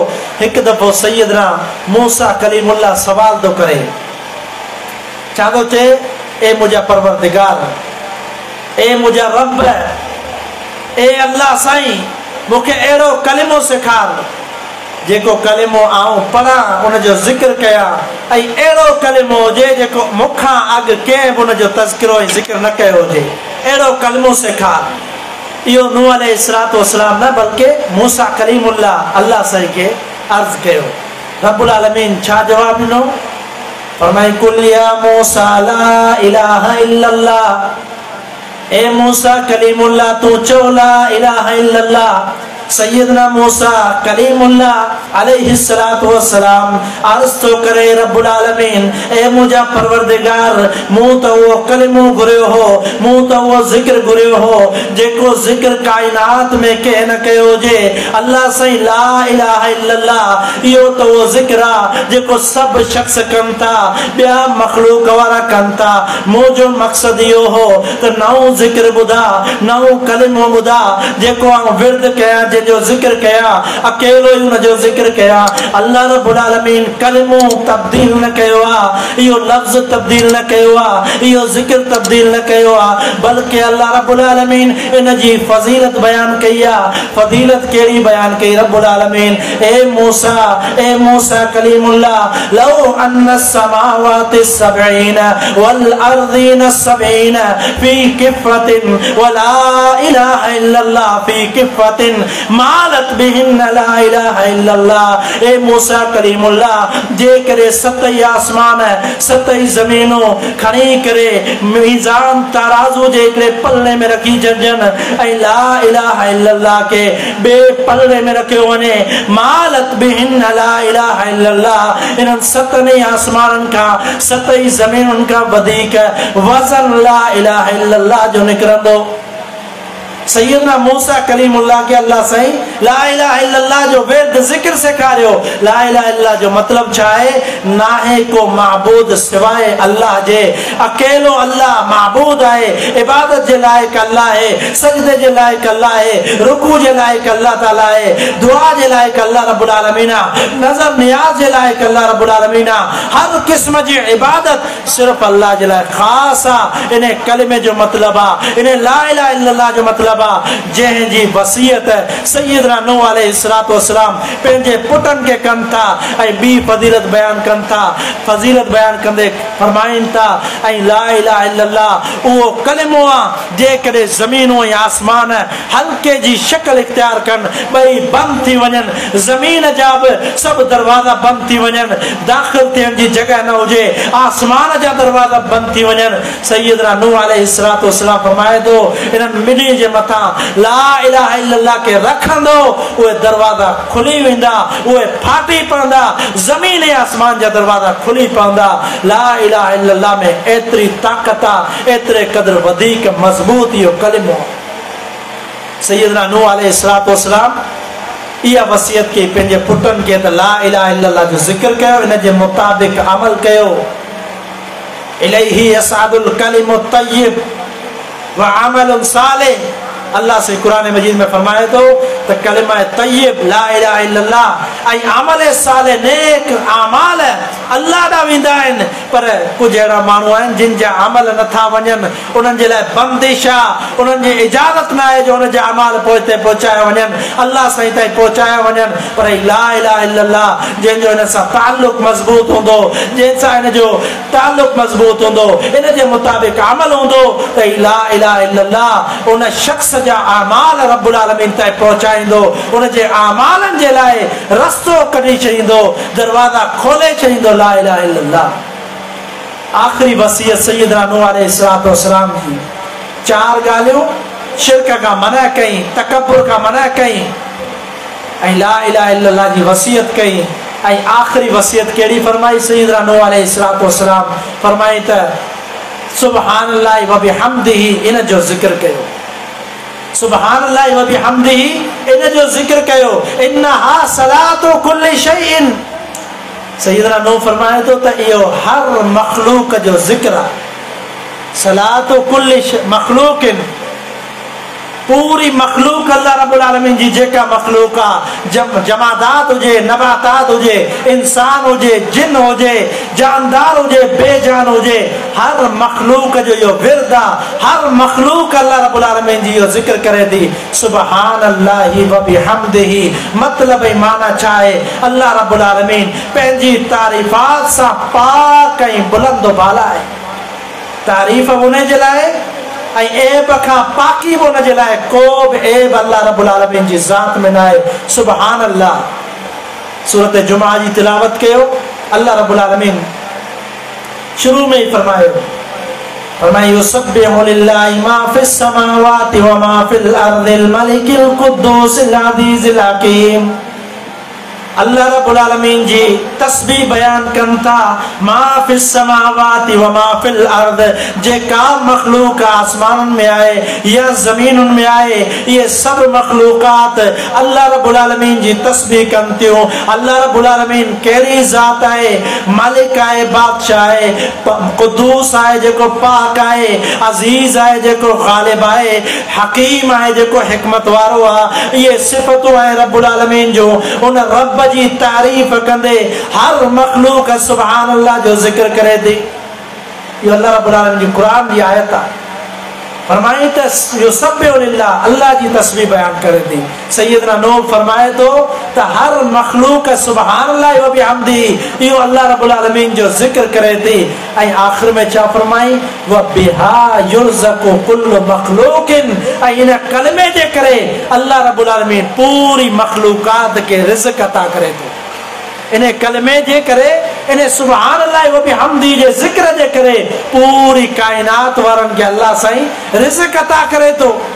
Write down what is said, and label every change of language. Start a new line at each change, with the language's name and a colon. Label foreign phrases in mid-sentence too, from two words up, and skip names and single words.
Sindhi: हिकु दफ़ो सैयदना मूसा कलीमुल्लाह सवाल थो करे, छा थो चए, ए मुंहिंजा परवरदिगार, ए मुंहिंजा रब, ए अल्लाह साईं, मूंखे अहिड़ो कलिमो सेखार जेको कलिमो आऊं पढ़ां उनजो ज़िक्र कयां ऐं अहिड़ो कलिमो हुजे जेको मूंखां अॻु कंहिं बि उनजो तज़किरो ऐं ज़िक्र न कयो हुजे, अहिड़ो कलिमो सेखार। इहो नूह अलैहिस्सलातु वस्सलाम न बल्कि मूसा कलीमुल्लाह अल्लाह साईं खे अर्ज़ कयो। रब्बुल आलमीन छा जवाब ॾिनो?
Arabic: फरमाई قل يا موسى لا إله إلا الله,
Sindhi: ए मूसा कलीमुल्लाह तू चो
Arabic: لا إله إلا الله.
Sindhi: सैयदना मूसा कलीमुल्लाह अलैहिस्सलातु वस्सलाम अर्ज़ तो करे रब्बुल आलमीन, ए मुंहिंजा परवरदिगार, मूं त उहो कलिमो घुरियो हो, मूं त उहो ज़िक्र घुरियो हो जेको ज़िक्र काइनात में कंहिं न कयो हुजे। अल्लाह साईं
Arabic: لا إله إلا الله
Sindhi: इहो त उहो ज़िक्र आहे जेको सभु शख़्स कनि था, ॿिया मख़लूक वारा कनि था। मुंहिंजो मक़सदु इहो हो त नओं ज़िक्र ॿुधा, नओं कलिमो ॿुधा जेको आउं विर्द कयां, जो ज़िक्र कया, अकेलो ही उनजो ज़िक्र कया। अल्लाह रब्बुल आलमीन कलिमो तब्दील न कयो आहे, इहो लफ्ज़ तब्दील न कयो आहे, इहो ज़िक्र तब्दील न कयो आहे, बल्कि अल्लाह रब्बुल आलमीन इन जी फज़ीलत बयान कई आहे। फज़ीलत कहिड़ी बयान कई रब्बुल आलमीन?
Arabic: ए मूसा कलीमुल्लाह, لو أن السماوات السبع والأرضين السبع في كفة ولا إله إلا الله في كفة مالت بهن لا إله إلا الله.
Sindhi: ए मूसा कलीमुल्लाह, जे करे सतई आसमान सतई ज़मीनों खणी करे मीज़ान तराज़ू जे हिकिड़े पल्ले में रखी छॾजन ऐं
Arabic: لا إله إلا الله
Sindhi: के ॿिए पल्ले में रखियो वञे,
Arabic: مالت بهن لا إله إلا الله,
Sindhi: इन्हनि सतनि आसमाननि खां सतई ज़मीनुनि खां वधीक वज़न
Arabic: لا إله إلا الله
Sindhi: जो निकिरंदो। सैयदना मूसा कलीमुल्लाह के अल्लाह साईं
Arabic: لا إله إلا الله
Sindhi: जो वेद ज़िक्र सेखारियो।
Arabic: لا إله إلا الله
Sindhi: जो मतलब छा है? नाहे को माबूद सिवाय अल्लाह जे, अकेलो अल्लाह माबूद है, इबादत जे लायक अल्लाह है, सजदे जे लायक अल्लाह है, रुकू जे लायक अल्लाह ताला है, दुआ जे लायक अल्लाह रब्बुल आलमीन, नजर नियाज जे लायक अल्लाह रब्बुल आलमीन, हर किस्म जी इबादत सिर्फ अल्लाह जे लायक खास आ। इन कलिमे जो मतलब आ, इन
Arabic: لا إله إلا الله
Sindhi: जो मतलब जंहिंजी वसीयत सैयदना नूह अलैहिस्सलातु वस्सलाम पंहिंजे पुटनि खे कनि था ऐं ॿी फज़ीलत बयान कनि था। फज़ीलत बयान कंदे फरमाइनि था ऐं
Arabic: لا إله إلا الله
Sindhi: उहो कलिमो आहे जेकॾहिं ज़मीनूं ऐं आसमान हल्के जी शक्ल इख्तियार कनि, ॿई बंदि थी वञनि, ज़मीन जा बि सभु दरवाज़ा बंदि थी वञनि, दाख़िल थियण जी जॻह न हुजे, आसमान जा दरवाज़ा बंदि थी वञनि। सैयदना नूह अलैहिस्सलातु वस्सलाम फरमाए थो, इन्हनि ॿिन्ही जे मथां
Arabic: لا إله إلا الله
Sindhi: के रखंदो, उहे दरवाज़ा खुली वेंदा, उहे फाटी पवंदा, ज़मीन ऐं आसमान जा दरवाज़ा खुली पवंदा।
Arabic: لا إله إلا الله
Sindhi: में एतिरी ताक़त आहे, एतिरे क़दुरु वधीक मज़बूत इहो कलिमो। सैयदना नूह अलैहिस्सलातु वस्सलाम इहा वसियत कई पंहिंजे पुटनि खे त
Arabic: لا إله إلا الله
Sindhi: जो ज़िक्र कयो, इन जे मुताबिक़ अमल कयो।
Arabic: إليه يصعد الكلم الطيب وعمل صالح.
Sindhi: अल्लाह से कुरान मजीद में फरमाए तो कलिमा तय्यब
Arabic: لا إله إلا الله
Sindhi: ऐं अमल साले नेक आमाल अल्लाह ॾांहुं वेंदा आहिनि। पर कुझु अहिड़ा माण्हू आहिनि जिन जा अमल नथा वञनि, उन्हनि जे लाइ बंदिश आहे, उन्हनि जी इजाज़त न आहे जो उन जा अमाल पोइ ते पहुचाया वञनि, अल्लाह साईं ताईं पहुचाया वञनि। पर
Arabic: لا إله إلا الله
Sindhi: जंहिंजो इन सां ताल्लुक़ मज़बूत हूंदो, जंहिंसां इन जो ताल्लुक़ मज़बूत हूंदो, इन जे मुताबिक़ अमल हूंदो त
Arabic: لا إله إلا الله
Sindhi: उन शख़्स सजा आमाल रब्बुल आलमीन ताईं पहुचाईंदो, उन जे आमालन जे लाइ रस्तो कढी छॾींदो, दरवाज़ा खोले छॾींदो।
Arabic: لا إله إلا الله.
Sindhi: आख़िरी वसीयत सैयदना नूह अलैहिस्सलातु वस्सलाम जी 4 ॻाल्हियूं शिरक खां मना कई, तकब्बुर खां मना कई ऐं
Arabic: لا إله إلا الله
Sindhi: जी वसीयत कई। ऐं आख़िरी वसीयत कहिड़ी फरमाई? सैयदना नूह अलैहिस्सलातु वस्सलाम फरमाई त
Arabic: سبحان الله وبحمده,
Sindhi: इन जो ज़िक्र कयो।
Arabic: سبحان الله وبحمده,
Sindhi: इन जो ज़िक्र कयो।
Arabic: إنها صلاة كل شيء.
Sindhi: सैयदना नूह फरमाए थो त इहो हर मखलूक जो ज़िक्र आहे।
Arabic: صلاة كل مخلوق,
Sindhi: पूरी मखलूक अल्लाह रब्बुल आलमीन जी जेका मखलूक आहे, जमादात हुजे, नबातात हुजे, इंसान हुजे, जिन हुजे, जानदार हुजे, बेजान हुजे, हर मखलूक जो इहो विर्द आहे। हर मखलूक अल्लाह रब्बुल आलमीन जी इहो ज़िक्र करे थी,
Arabic: سبحان الله وبحمده.
Sindhi: मतलब ऐं माना छा आहे? अल्लाह रब्बुल आलमीन पंहिंजी तारीफ़ात सां पाक ऐं बुलंद बाला आहे। तारीफ़ उन जे लाइ ऐं ऐब खां पाकी बि उन जे लाइ, को बि ऐब अल्लाह रब्बुल आलमीन जी ज़ात में न आहे।
Arabic: سبحان الله.
Sindhi: सूरत जुमा जी तिलावत कयो। अल्लाह रब्बुल आलमीन शुरू में ही फरमायो
Arabic: يسبح لله ما في السماوات وما في الأرض الملك القدوس العزيز الحكيم.
Sindhi: अल्लाह रब्बुल आलमीन जी तस्बीह बयान कन था।
Arabic: ما في السماوات وما في الأرض,
Sindhi: जेका मखलूक आसमान में आए या जमीन में आए, ये सब मखलूकात अल्लाह रब्बुल आलमीन जी तस्बीह कन थियूं। अल्लाह रब्बुल आलमीन कहिड़ी ज़ात आहे? मालिक आहे, बादशाह आहे, कुद्दूस आहे जेको पाक आहे, अज़ीज़ आहे जेको ग़ालिब आहे, हकीम आहे जेको हिकमत वारो आहे। ये सिफ़तूं आहे रब्बुल आलमीन जो। उन रब जी तारीफ़ कंदे हर मखलूक सुभान अल्लाह जो ज़िक्र करे थी। ये अल्लाह रब्बुल आलमीन जी कुरान जी आयत आहे। फरमाए त
Arabic: يسبح لله,
Sindhi: अल्लाह जी तस्बीह बयान करे थी। सैयदना नूह फरमाए तो त हर मखलूक
Arabic: سبحان الله وبحمده,
Sindhi: इहो अल्लाह रब्बुल आलमीन जो ज़िक्र करे थी। ऐं आख़िर में छा फरमाई?
Arabic: وبها يرزق كل مخلوق,
Sindhi: ऐं इन कलमे जे करे अल्लाह रब्बुल आलमीन पूरी मखलूकात के रिज़्क़ अता करे थो। इन कलमे जे करे, इन
Arabic: سبحان الله وبحمده
Sindhi: जे ज़िक्र जे करे पूरी कायनात वारनि खे अल्लाह साईं रिज़्क़ अता करे थो।